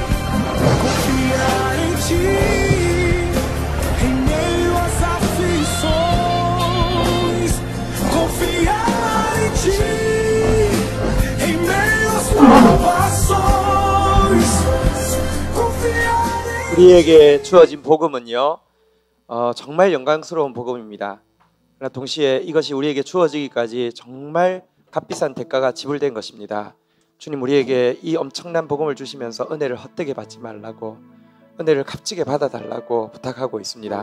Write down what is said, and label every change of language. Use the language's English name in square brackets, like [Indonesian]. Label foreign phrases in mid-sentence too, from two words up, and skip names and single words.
[Portuguese] Confiar em ti, em meio às aflições. Confiar em ti, em meio às provações. Confiar em [Korean] 우리에게 주어진 복음은요, 정말 영광스러운 복음입니다. 그러나 동시에 이것이 우리에게 주어지기까지 정말 값비싼 대가가 지불된 것입니다. 주님, 우리에게 이 엄청난 복음을 주시면서 은혜를 헛되게 받지 말라고, 은혜를 값지게 받아달라고 부탁하고 있습니다.